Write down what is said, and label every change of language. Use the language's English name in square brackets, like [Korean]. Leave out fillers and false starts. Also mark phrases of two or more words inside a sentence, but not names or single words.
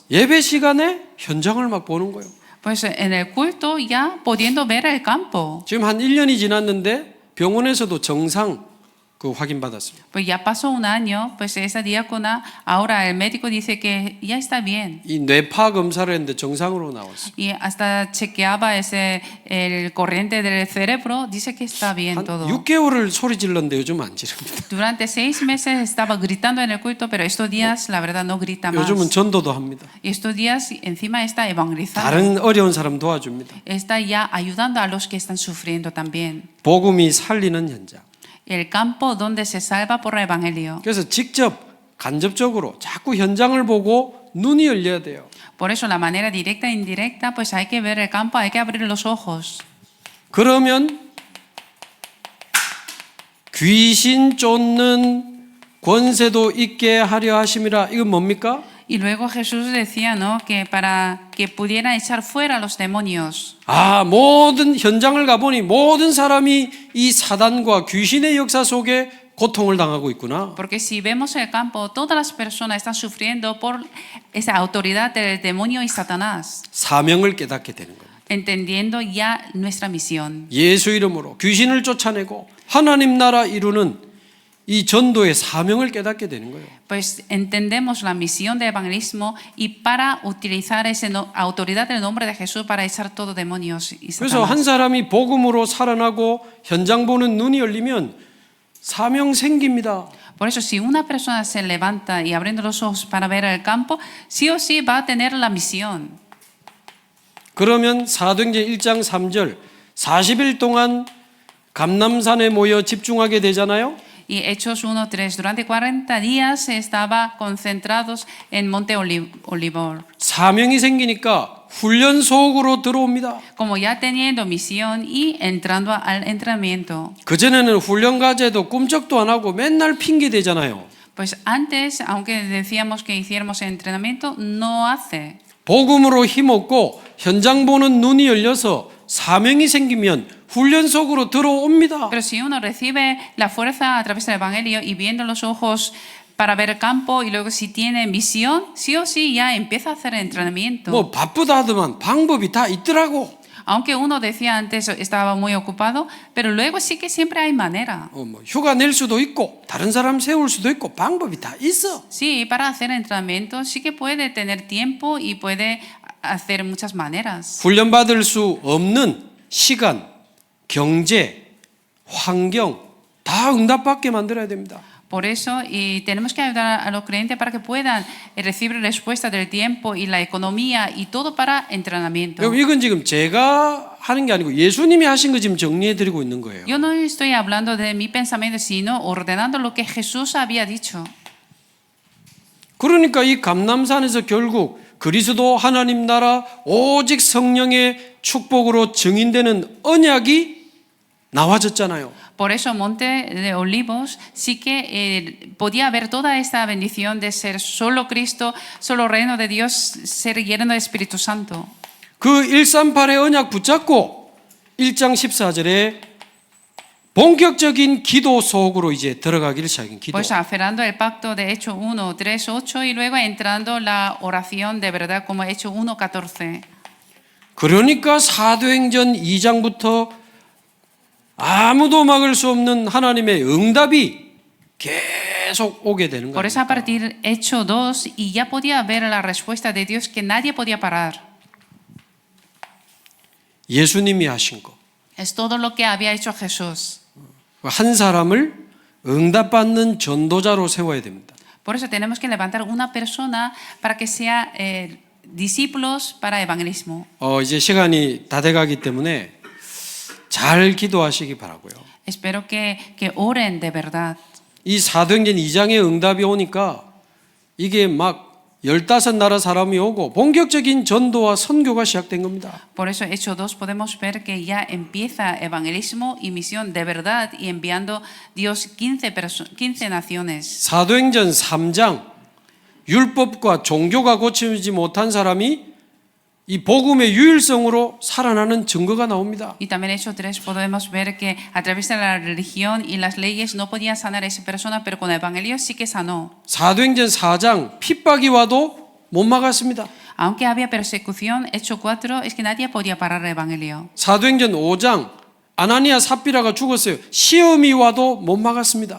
[Korean] 예배 시간에 현장을 막 보는 거예요. [Spanish] Pues en el culto ya pudiendo ver el campo. [Korean] 지금 한 1년이 지났는데 병원에서도 정상 그 확인받았습니다. [Spanish] Pues ya pasó un año, pues esa diácona, ahora el médico dice que ya está bien. [Korean] 이 뇌파 검사를 했는데 정상으로 나왔어요. [Spanish] Y hasta chequeaba el corriente del cerebro, dice que está bien [Korean] 한 [Spanish] todo. [Korean] 6개월을 소리 질렀는데 요즘 안 지릅니다. [Spanish] Durante 6 meses estaba gritando en el culto, pero estos días la verdad no grita más. [Korean] 요즘은 전도도 합니다. [Spanish] Y estos días encima está evangelizando. [Korean] 다른 어려운 사람 도와줍니다. [Spanish] Está ya ayudando a los que están sufriendo también. [Korean] 복음이 살리는 현장. [Spanish] El campo donde se salva por el evangelio. [Korean] 그래서 직접 간접적으로 자꾸 현장을 보고 눈이 열려야 돼요. [Spanish] Por eso la manera directa e indirecta, pues hay que ver el campo, hay que abrir los ojos. [Korean] 그러면 귀신 쫓는 권세도 있게 하려 하심이라. 이건 뭡니까? [Spanish] Y luego Jesús decía, ¿no? Que para que pudieran echar fuera a los demonios. [Korean] 아, 모든 현장을 가보니 모든 사람이 이 사단과 귀신의 역사 속에 고통을 당하고 있구나. [Spanish] Porque si vemos el campo, todas las personas están sufriendo por esa autoridad del demonio y Satanás, [Korean] 사명을 깨닫게 되는 겁니다. [Spanish] entendiendo ya nuestra misión. [Korean] 예수 이름으로 귀신을 쫓아내고 하나님 나라 이루는 이 전도의 사명을 깨닫게 되는 거예요. [Spanish] Pues entendemos la misión de evangelismo y para utilizar esa autoridad del nombre de Jesús para echar todo demonios y [Korean] 그래서 한 [Spanish] Satanás. [Korean] 사람이 복음으로 살아나고 현장 보는 눈이 열리면 사명 생깁니다. [Spanish] Por eso, si una persona se levanta y abriendo los ojos para ver el campo, sí o sí va a tener la misión. [Korean] 그러면 사도행전 1장 3절 40일 동안 감람산에 모여 집중하게 되잖아요. [Spanish] Y Hechos 1:3, durante 40 días estaba concentrados en Monte Olivor. [Korean] 사명이 생기니까 훈련 속으로 들어옵니다. [Spanish] Como ya teniendo misión y entrando al entrenamiento. [Korean] 그전에는 훈련 과제도 꿈쩍도 안 하고 맨날 핑계 대잖아요. [Spanish] Pues antes, aunque decíamos que hiciéramos el entrenamiento, no hace. [Korean] 복음으로 힘없고 현장 보는 눈이 열려서 사명이 생기면 훈련 속으로 들어옵니다. [Spanish] Pero si uno recibe la fuerza a través del Evangelio y viendo los ojos para ver el campo y luego si tiene misión, sí o sí ya empieza a hacer entrenamiento. [Korean] 뭐 바쁘다 하더만 방법이 다 있더라고. [Spanish] Aunque uno decía antes estaba muy ocupado, pero luego sí que siempre hay manera. [Korean] 뭐 휴가 낼 수도 있고 다른 사람 세울 수도 있고 방법이 다 있어. [Spanish] Sí, para hacer entrenamiento sí que puede tener tiempo y puede hacer muchas maneras. [Korean] 훈련 받을 수 없는 시간, 경제, 환경 다 응답받게 만들어야 됩니다. [Spanish] Por eso, y tenemos que ayudar a los creyentes para que puedan recibir respuesta del tiempo y la economía y todo para entrenamiento. [Korean] 여러분 이건 지금 제가 하는 게 아니고 예수님이 하신 거 지금 정리해 드리고 있는 거예요. [Spanish] Yo no estoy hablando de mi pensamiento, sino ordenando lo que Jesús había dicho. [Korean] 그러니까 이 감람산에서 결국 그리스도 하나님 나라 오직 성령의 축복으로 증인되는 언약이 나와졌잖아요. [Spanish] Por eso Monte de Olivos sí que podía haber toda esta bendición de ser solo Cristo, solo reino de Dios, ser lleno del Espíritu Santo. [Korean] 그 138의 언약 붙잡고 1장 14절에 본격적인 기도 속으로 이제 들어가기를 시작한 기도. [Spanish] Pues aferrando el pacto de Hechos 1, 3, 8 y luego entrando la oración de verdad como Hechos 1, 14. [Korean] 그러니까 사도행전 2장부터 아무도 막을 수 없는 하나님의 응답이 계속 오게 되는 [Spanish] Por eso a [Korean] 거예요. [Spanish] partir Hechos 2 y ya podía ver la respuesta de Dios que nadie podía parar. [Korean] 예수님이 하신 거. [Spanish] Es todo lo que había hecho Jesús. [Korean] 한 사람을 응답받는 전도자로 세워야 됩니다. [Spanish] Por eso tenemos que levantar una persona para que sea discípulos para evangelismo. [Korean] 이제 시간이 다 돼가기 때문에 잘 기도하시기 바라고요. [Spanish] Espero que oren de verdad. [Korean] 이 사도행전 2장의 응답이 오니까 이게 막 15나라 사람이 오고 본격적인 전도와 선교가 시작된 겁니다. [Spanish] Por eso Hechos 2 podemos ver que ya empieza evangelismo y misión de verdad y enviando Dios 15 naciones. [Korean] 사도행전 3장 율법과 종교가 고치지 못한 사람이 이 복음의 유일성으로 살아나는 증거가 나옵니다. [Spanish] Y también Hechos 3 podemos ver que a través de la religión y las leyes no podían sanar a esa persona, pero con el evangelio sí que sanó. [Korean] 사도행전 4장 핍박이 와도 못 막았습니다. [Spanish] Aunque había persecución, Hechos 4 es que nadie podía parar el evangelio. [Korean] 사도행전 5장 아나니아 삽비라가 죽었어요. 시험이 와도 못 막았습니다.